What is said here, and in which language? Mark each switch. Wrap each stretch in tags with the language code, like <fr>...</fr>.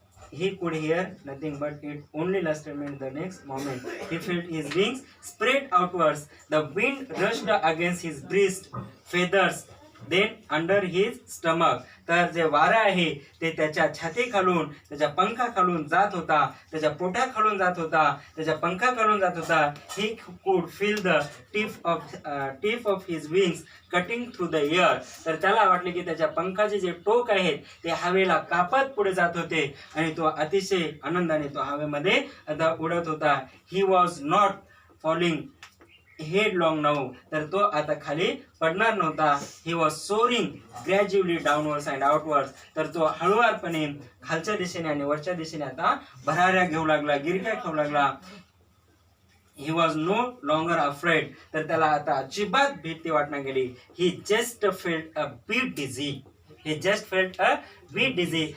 <en>He could hear nothing, but it only lasted a minute. The next moment, he felt his wings spread outwards. The wind rushed against his breast, feathers, then under his stomach.</en> <mr>तर जे वारा आहे ते त्याच्या छाती खालून, त्याच्या पंखा खालून जात होता, त्याच्या पोटा खालून जात होता, त्याच्या पंखा खालून जात होता.</mr> <en>He could feel the tip of his wings cutting through the air.</en> <mr>तर त्याला वाटले की त्याच्या पंखाचे जे टोक आहेत ते हवेला कापत पुढे जात होते आणि तो अतिशय आनंदाने तो हवेमध्ये आता उडत होता.</mr> <en>He was not falling headlong now.</en> <mr>तर तो आता खाली पडणार नव्हता.</mr> <en>He was soaring gradually downwards and outwards.</en> <mr>तर तो हळूवारपणे खालच्या दिशेने आणि वरच्या दिशेने आता भराऱ्या घेऊ लागला, गिरक्या घेऊ लागला.</mr> <en>He was no longer afraid.</en> <mr>तर त्याला आता अजिबात भीती वाटणार गेली.</mr> <en>He just felt a bit dizzy. He just felt a bit dizzy.</en>